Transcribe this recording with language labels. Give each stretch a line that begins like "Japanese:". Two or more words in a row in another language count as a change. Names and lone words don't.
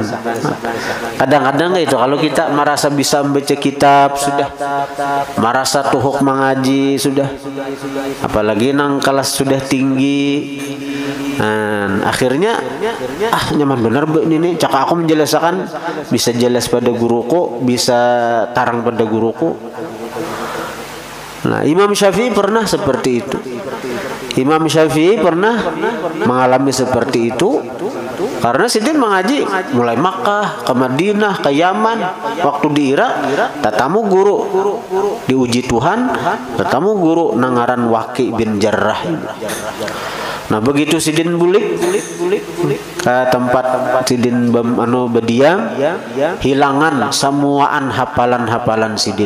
Indonesian: Kadang-kadang itu kalau kita merasa bisa membaca kitab sudah, merasa tuhuk mengaji sudah, apalagi nang kelas sudah tinggi, akhirnya nyaman benar ini caka aku menjelaskan bisa jelas pada guruku, bisa tarang pada guruku. Nah, Imam Syafi'i pernah seperti itu. Imam Syafi'i pernah mengalami seperti itu karena sidin mengaji mulai Makkah ke Madinah ke Yaman. Waktu di Irak tatamu guru diuji Tuhan, tatamu guru nangaran Waqi bin Jarrah. Nah, begitu sidin bulik ke tempat sidin berdiam, hilangan semuaan hafalan sidin.